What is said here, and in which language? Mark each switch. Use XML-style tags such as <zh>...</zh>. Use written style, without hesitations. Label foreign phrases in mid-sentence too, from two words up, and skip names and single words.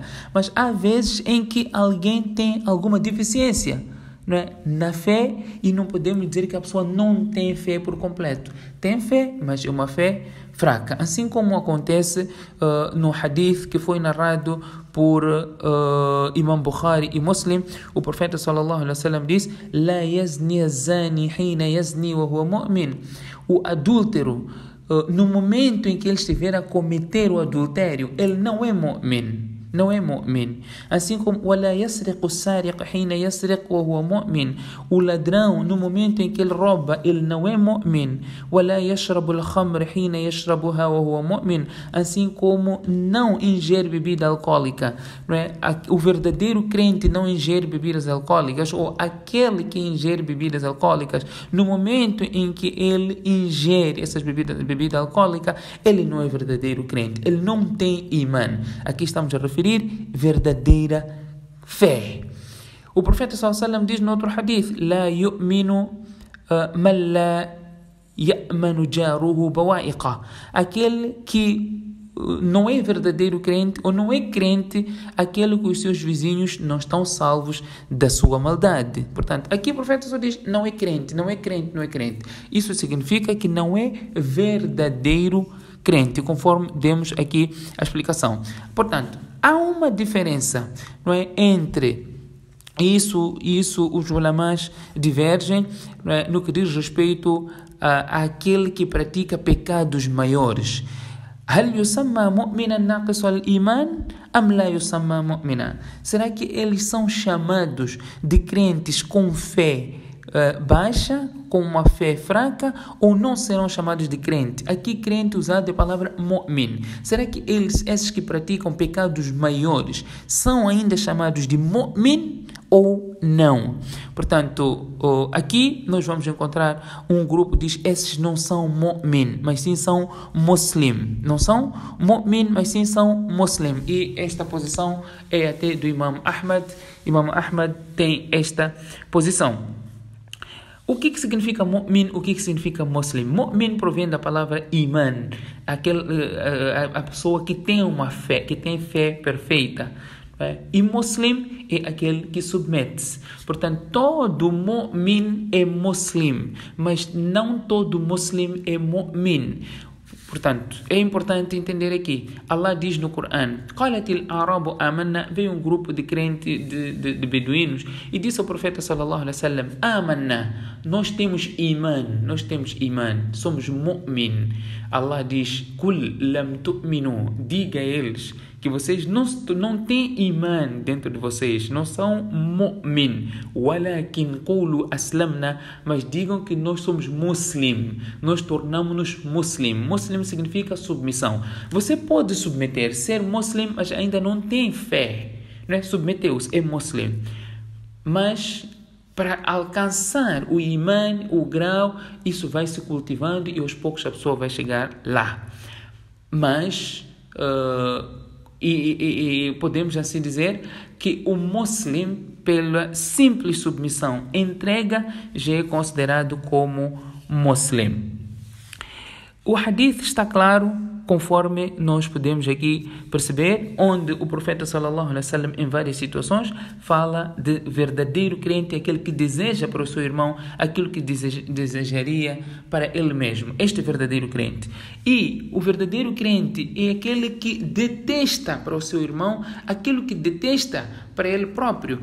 <pt>Mas há vezes em que alguém tem alguma deficiência não é, na fé, e não podemos dizer que a pessoa não tem fé por completo. Tem fé, mas é uma fé fraca. Assim como acontece no hadith que foi narrado por Imam Bukhari e Muslim, o profeta</pt> <ar>صلى الله عليه وسلم</ar> <pt>diz:</pt> <ar>"لا يزني الزاني حين يزني وهو مؤمن."</ar> <pt>O adúltero, no momento em que ele estiver a cometer o adultério, ele não é mu'min. Não é mu'min. Assim como</pt> <ar>وَلَا يَسْرِقُ السَّارِقُ حِينَ يَسْرِقُ وَهُوَ مُؤْمِن.</ar> <pt>O ladrão, no momento em que ele rouba, ele não é mu'min.</pt> <ar>وَلَا يَشْرَبُ الْخَمْرِ حِينَ يَشْرَبُهَا وَهُوَ مُؤْمِن.</ar> <pt>Assim como não ingere bebida alcoólica. Não é? O verdadeiro crente não ingere bebidas alcoólicas, ou aquele que ingere bebidas alcoólicas, no momento em que ele ingere essas bebida alcoólica, ele não é verdadeiro crente. Ele não tem imã. Aqui estamos a referir verdadeira fé. O profeta</pt> <ar>صلى الله عليه وسلم</ar> <pt>diz no outro hadith:</pt> <ar>"لا يؤمن من لا يأمن جاره بوائقه."</ar> <pt>Aquele que não é verdadeiro crente, ou não é crente, aquele que os seus vizinhos não estão salvos da sua maldade. Portanto, aqui o profeta só diz: não é crente, não é crente, não é crente. Isso significa que não é verdadeiro crente, conforme demos aqui a explicação. Portanto, há uma diferença, não é, entre isso os ulamás divergem, não é, no que diz respeito àquele que pratica pecados maiores.</pt> <ar>هل يسمى مؤمنا ناقص الإيمان أم لا يسمى مؤمنا?</ar> <pt>Será que eles são chamados de crentes com fé baixa, com uma fé fraca, ou não serão chamados de crente? Aqui crente usado a palavra mu'min. Será que esses que praticam pecados maiores, são ainda chamados de mu'min ou não? Portanto, aqui nós vamos encontrar um grupo que diz: esses não são mu'min, mas sim são muslim. Não são mu'min, mas sim são muslim. E esta posição é até do Imam Ahmad. Imam Ahmad tem esta posição. O que significa mu'min? O que significa muslim? Mu'min provém da palavra iman, a pessoa que tem uma fé, que tem fé perfeita. E muslim é aquele que submete-se. Portanto, todo mu'min é muslim, mas não todo muslim é mu'min. Portanto, é importante entender aqui. Allah diz no Corão:</pt> <ar>"قالت الأعراب آمنا",</ar> <pt>veio um grupo de crentes, de beduínos, e disse ao profeta</pt> <ar>صلى الله عليه وسلم:</ar> <pt>"Amanna", nós temos iman, somos mu'min. Allah diz:</pt> <ar>"قل لم تؤمنوا",</ar> <pt>diga a eles que vocês não têm imã dentro de vocês, não são mu'min.</pt> <ar>ولكن قولوا أسلمنا,</ar> <pt>mas digam que nós somos muslim, nós tornamos-nos muslim. Muslim significa submissão. Você pode submeter, ser muslim, mas ainda não tem fé, né? Submeteu-se, é muslim. Mas para alcançar o imã, o grau, isso vai se cultivando e aos poucos a pessoa vai chegar lá. Mas podemos assim dizer que o muslim, pela simples submissão, entrega, já é considerado como muslim. O hadith está claro, conforme nós podemos aqui perceber, onde o profeta</pt> <ar>صلى الله عليه وسلم,</ar> <pt>em várias situações, fala de verdadeiro crente, aquele que deseja para o seu irmão aquilo que desejaria para ele mesmo. Este é o verdadeiro crente. E o verdadeiro crente é aquele que detesta para o seu irmão aquilo que detesta para ele próprio.</pt>